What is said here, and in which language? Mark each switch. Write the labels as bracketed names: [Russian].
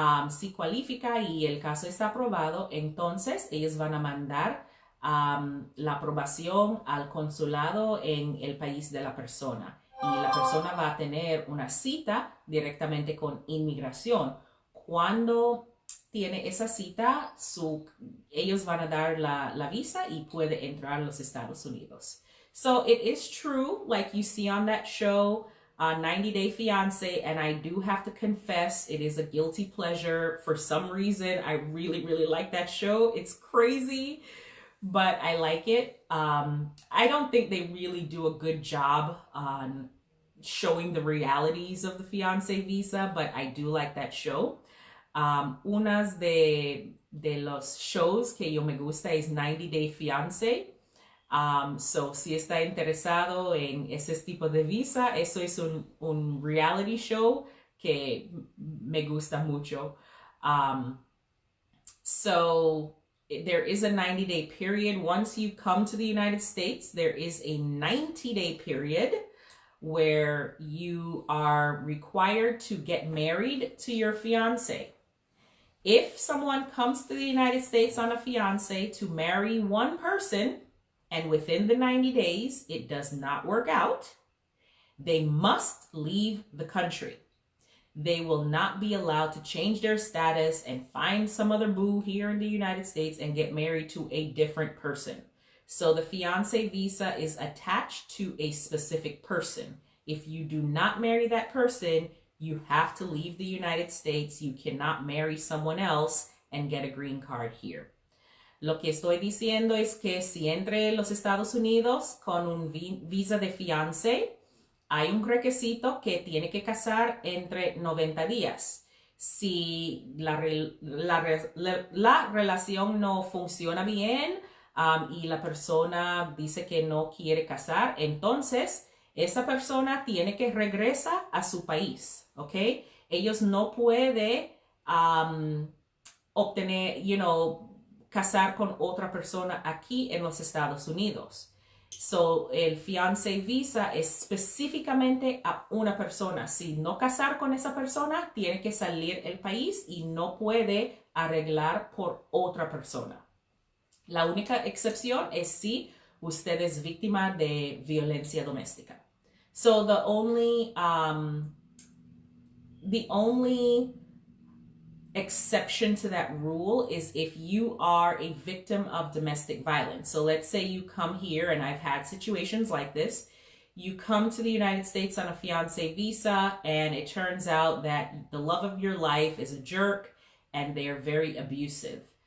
[Spanish] Si cualifica y el caso está aprobado, entonces ellos van a mandar la aprobación al consulado en el país de la persona. Y la persona va a tener una cita directamente con inmigración. Cuando tiene esa cita, ellos van a dar la visa y puede entrar a los Estados Unidos. [English] So it is true, like you see on that show, 90 Day Fiancé, and I do have to confess, it is a guilty pleasure. For some reason, I really, really like that show. It's crazy, but I like it. I don't think they really do a good job on showing the realities of the fiancé visa, but I do like that show. [Spanish] Unas de los shows que yo me gusta es 90 Day Fiancé. So si está interesado en ese tipo de visa, eso es un reality show que me gusta mucho. [English] So there is a 90-day period. Once you come to the United States, there is a 90-day period where you are required to get married to your fiance. If someone comes to the United States on a fiance to marry one person, and within the 90 days, it does not work out, they must leave the country. They will not be allowed to change their status and find some other boo here in the United States and get married to a different person. So the fiancé visa is attached to a specific person. If you do not marry that person, you have to leave the United States. You cannot marry someone else and get a green card here. [Spanish] Lo que estoy diciendo es que si entre los Estados Unidos con un visa de fiancé, hay un requisito que tiene que casar entre 90 días. Si la relación no funciona bien y la persona dice que no quiere casar, entonces esa persona tiene que regresar a su país, ¿ok? Ellos no pueden obtener, casar con otra persona aquí en los Estados Unidos. So, el fiancé visa es específicamente a una persona. Si no casar con esa persona, tiene que salir del país y no puede arreglar por otra persona. La única excepción es si usted es víctima de violencia doméstica. [English] So, the only exception to that rule is if you are a victim of domestic violence. So let's say you come here, and I've had situations like this. You come to the United States on a fiancé visa, and it turns out that the love of your life is a jerk, and they are very abusive.